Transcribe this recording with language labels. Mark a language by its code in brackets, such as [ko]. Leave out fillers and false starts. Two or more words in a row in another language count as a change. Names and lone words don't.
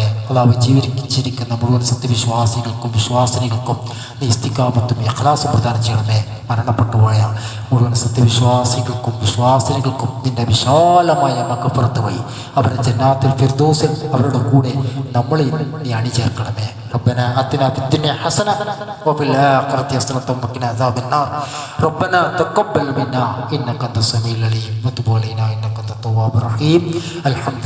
[ml] അള്ളാഹു ജീവിച്ചിരിക്കുന്ന മുഴുവൻ സത്യവിശ്വാസികൾക്കും വിശ്വാസിനികൾക്കും നീ ഇസ്തിഖാമത്തും ഇഖ്ലാസും പ്രദാനം ചെയ്യണമേ. മരണപ്പെട്ടുപോയ മുഴുവൻ സത്യവിശ്വാസികൾക്കും വിശ്വാസിനികൾക്കും നിന്റെ വിശാലമായ മഗ്ഫിറത്ത് വഴി അവരെ ജന്നാത്തുൽ ഫിർദൗസിൽ അവരുടെ കൂടെ നമ്മളെ നീ അണിചേർക്കണമേ. [ar] ربنا آتنا في الدنيا حسنة وفي الآخرة حسنة وقنا عذاب النار. ربنا تقبل منا إنك أنت السميع العليم وتب علينا إنك أنت التواب الرحيم. الحمد